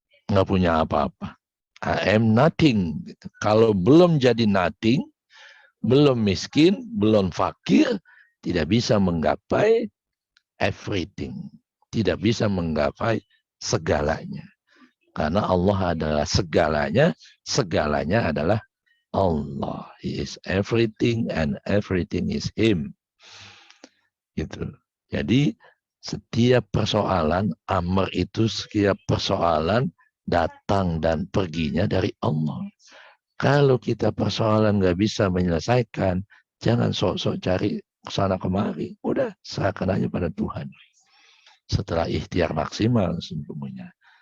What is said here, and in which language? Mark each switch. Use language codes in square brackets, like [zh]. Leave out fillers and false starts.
[id] Nggak punya apa-apa. [en] I am nothing. [id] Kalau belum jadi nothing, belum miskin, belum fakir, tidak bisa menggapai everything. Tidak bisa menggapai segalanya. Karena Allah adalah segalanya, segalanya adalah Allah. [en] He is everything and everything is Him. [id] Gitu. Jadi setiap persoalan, amr itu setiap persoalan datang dan perginya dari Allah. Kalau kita persoalan nggak bisa menyelesaikan, jangan sok-sok cari kesana kemari. Udah, serahkan aja pada Tuhan. Setelah ikhtiar maksimal sesungguhnya.